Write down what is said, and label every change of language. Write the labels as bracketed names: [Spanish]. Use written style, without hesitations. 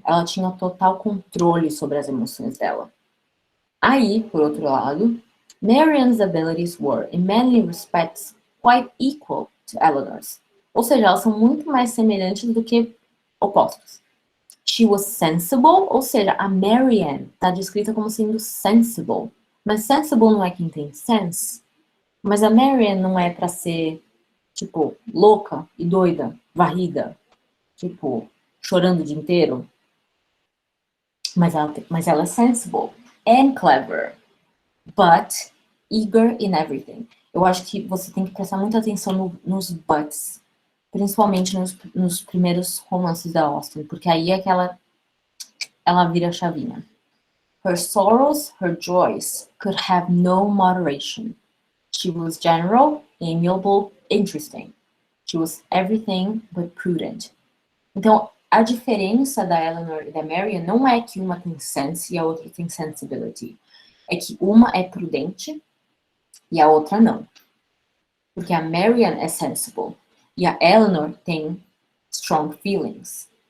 [Portuguese] Ela tinha total controle sobre as emoções dela. Aí, por outro lado, [English] Marianne's abilities were, in many respects, quite equal to Eleanor's. [Portuguese] Ou seja, elas são muito mais semelhantes do que opostos. [English] She was sensible, [Portuguese] ou seja, a Marianne está descrita como sendo sensible. Mas sensible não é quem tem sense. Mas a Marianne não é para ser, tipo, louca e doida, varrida. Tipo, chorando o dia inteiro, mas ela é [English] sensible and clever, but eager in everything. [Portuguese] Eu acho que você tem que prestar muita atenção nos buts, principalmente nos primeiros romances da Austen, porque aí é que ela vira a chavinha. [English] Her sorrows, her joys could have no moderation. She was general, amiable, interesting. She was everything but prudent. [Portuguese] Então, a diferença da Eleanor e da Marian não é que uma tem sense e a outra tem sensibility. É que uma é prudente e a outra não. Porque a Marian é sensible e a Eleanor tem strong feelings.